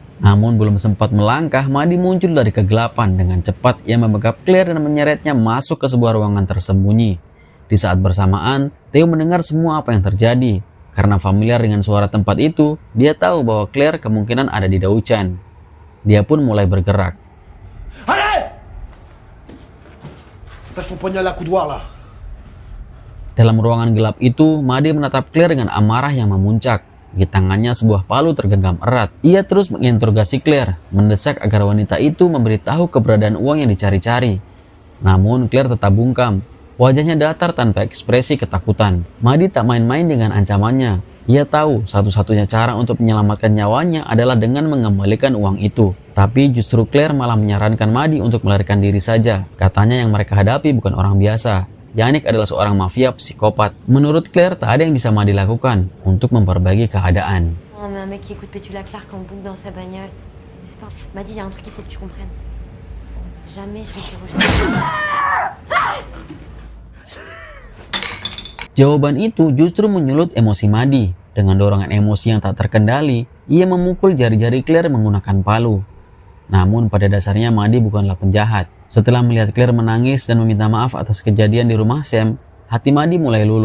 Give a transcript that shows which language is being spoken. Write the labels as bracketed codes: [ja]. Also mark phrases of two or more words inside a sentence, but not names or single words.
[id] Namun belum sempat melangkah, Madi muncul dari kegelapan. Dengan cepat ia membekap Claire dan menyeretnya masuk ke sebuah ruangan tersembunyi. Di saat bersamaan, Theo mendengar semua apa yang terjadi. Karena familiar dengan suara tempat itu, dia tahu bahwa Claire kemungkinan ada di Dauchan. Dia pun mulai bergerak. [fr] Allez! Attache ton poignard à la coudoir là. [id] Dalam ruangan gelap itu, Madi menatap Claire dengan amarah yang memuncak. Di tangannya sebuah palu tergenggam erat. Ia terus menginterogasi Claire, mendesak agar wanita itu memberitahu keberadaan uang yang dicari-cari. Namun Claire tetap bungkam. Wajahnya datar tanpa ekspresi ketakutan. Madi tak main-main dengan ancamannya. Ia tahu satu-satunya cara untuk menyelamatkan nyawanya adalah dengan mengembalikan uang itu. Tapi justru Claire malah menyarankan Madi untuk melarikan diri saja. Katanya yang mereka hadapi bukan orang biasa. Yannick adalah seorang mafia psikopat. Menurut Claire, tak ada yang bisa Madi lakukan untuk memperbaiki keadaan. [fr] Oh, mais un mec qui écoute Pétula Clark en boucle dans sa bagnole. C'est pas... Madi, il y a un truc qu'il faut que tu comprennes. Jamais je vais dire aux gens. [id] Jawaban itu justru menyulut emosi Madi. Dengan dorongan emosi yang tak terkendali, ia memukul jari-jari Claire menggunakan palu. Namun pada dasarnya Madi bukanlah penjahat. Setelah melihat Claire menangis dan meminta maaf atas kejadian di rumah Sam, hati Madi mulai luluh.